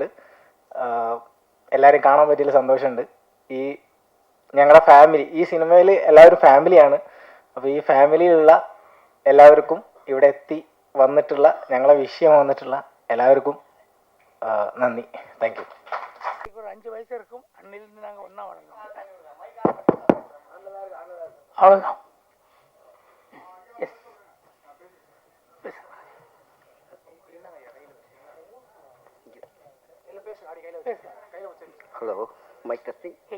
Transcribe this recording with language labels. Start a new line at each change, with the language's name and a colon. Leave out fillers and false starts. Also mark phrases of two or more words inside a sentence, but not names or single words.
Malayalam: എല്ലാവരും കാണാൻ പറ്റിയതിൽ സന്തോഷമുണ്ട്. ഈ ഞങ്ങളുടെ ഫാമിലി, ഈ സിനിമയിൽ എല്ലാവരും ഫാമിലിയാണ്. അപ്പോൾ ഈ ഫാമിലിയിലുള്ള എല്ലാവർക്കും ഇവിടെ എത്തി വന്നിട്ടുള്ള ഞങ്ങളെ വിഷയം വന്നിട്ടുള്ള എല്ലാവർക്കും നന്ദി.
English: thank you.
Tamil: ஒரு 5 வயசு இருக்கும். அன்னிலிருந்து நாங்கள் ஒன்றா வளர்ந்தோம். அவ்வளோதான்.
English: Hello, mic testing.